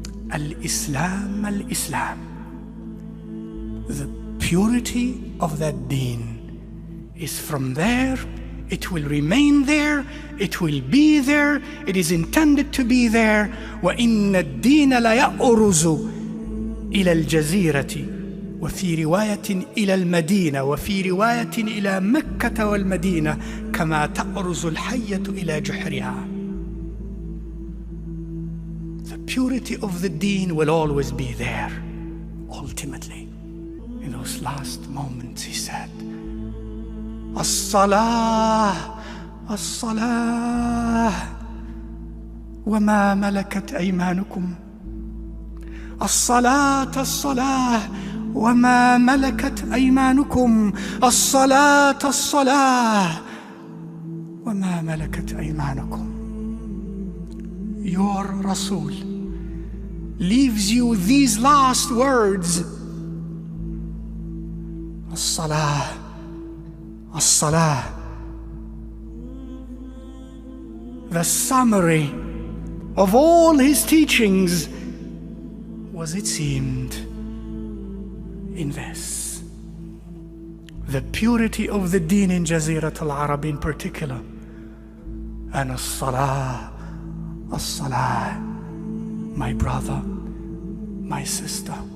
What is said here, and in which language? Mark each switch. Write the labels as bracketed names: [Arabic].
[Arabic] Al-Islam, Al-Islam. [English] The purity of that deen is from there. It will remain there. It will be there. It is intended to be there. [Arabic] وَإِنَّ الدِّينَ لَيَأْرُزُ إِلَى الْجَزِيرَةِ وفي رواية إلى المدينة وفي رواية إلى مكة والمدينة كما تأرز الحية إلى جحرها. [English] The purity of the deen will always be there. Ultimately, in those last moments, he said, [Arabic] الصلاة الصلاة وما ملكت أيمانكم. الصلاة الصلاة وما ملكت أيمانكم. الصلاة الصلاة وما ملكت أيمانكم. [English] Your Rasul leaves you these last words. [Arabic] الصلاة الصلاة. [English] The summary of all his teachings was, it seemed, in this: the purity of the deen in Jazirat al-Arab in particular, and as-salah, as-salah, my brother, my sister.